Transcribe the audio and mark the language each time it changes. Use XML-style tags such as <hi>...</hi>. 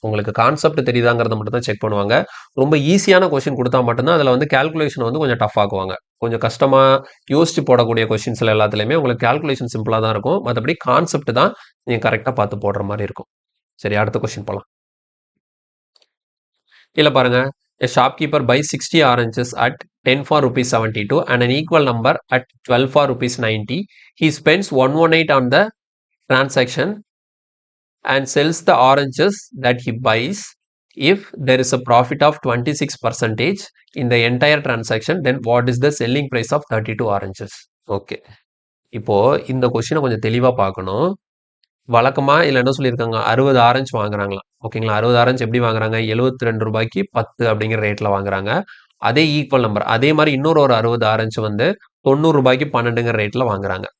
<ta>உங்களுக்கு கான்செப்ட் தெரியுதாங்கிறத மட்டும் தான் செக் பண்ணுவாங்க. ரொம்ப ஈஸியான கொஸ்டின் கொடுத்தா மட்டும்தான் அதில் வந்து கேல்குலேஷன் வந்து கொஞ்சம் டஃப் ஆக்குவாங்க. கொஞ்சம் கஷ்டமாக யோசிச்சு போடக்கூடிய கொஸ்டின்ஸில் எல்லாத்துலேயுமே உங்களுக்கு கேல்குலேஷன் சிம்பிளாக தான் இருக்கும். மற்றபடி கான்செப்ட் தான் நீங்கள் கரெக்டாக பார்த்து போடுற மாதிரி இருக்கும். சரி, அடுத்த கொஸ்டின் போகலாம். இல்லை பாருங்க,</ta> <en>a shopkeeper buys 60 oranges at 10 for rupees 72 and an equal number at 12 for rupees 90. He spends 118 on the transaction and sells the oranges that he buys. If there is a profit of 26% in the entire transaction, then what is the selling price of 32 oranges? Okay.</en> <ta>இப்போ இந்த கொஸ்டினை கொஞ்சம் தெளிவாக பார்க்கணும். வழக்கமாக இல்லை என்ன சொல்லியிருக்காங்க, 60 ஆரஞ்சு வாங்குறாங்களாம். ஓகேங்களா, 60 ஆரஞ்சு எப்படி வாங்குறாங்க, 72 ரூபாய்க்கு 10 அப்படிங்கிற ரேட்டில் வாங்குறாங்க. அதே ஈக்குவல் நம்பர் அதே மாதிரி இன்னொரு 60 ஆரஞ்சு வந்து 90 ரூபாய்க்கு 12ங்கிற ரேட்டில் வாங்குறாங்க.</ta>